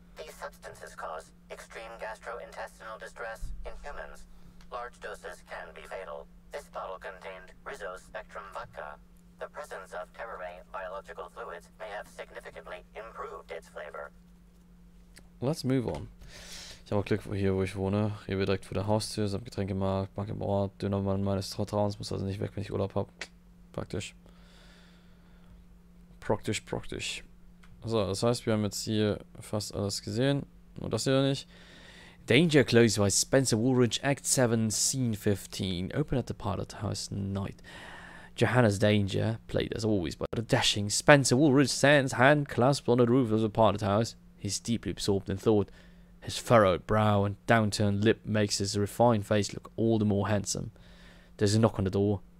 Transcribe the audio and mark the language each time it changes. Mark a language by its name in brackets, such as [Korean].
[English] These substances cause extreme gastrointestinal distress in humans. Large doses can be fatal. This bottle contained Rizzo's Spectrum vodka. The presence of terrorate biological fluids may have significantly improved its flavor. Let's move on. [German] Ich habe auch Glück hier, wo ich wohne. Hier wird direkt vor der Haustür, ist am Getränkemarkt, Bank im Ort, Dönermann meines Vertrauens, muss also nicht weg, wenn ich Urlaub habe. Praktisch. Praktisch. So, das heißt, wir haben jetzt hier fast alles gesehen. Nur das hier nicht. [English] Danger closed by Spencer Woolridge, Act 7, Scene 15. Open at the pilot house night. Johanna's Danger, played as always by the dashing Spencer Woolridge, stands hand clasped on the roof of the pilot house. He's deeply absorbed in thought. His furrowed brow and downturned lip makes his refined face look all the more handsome. There's a knock on the door.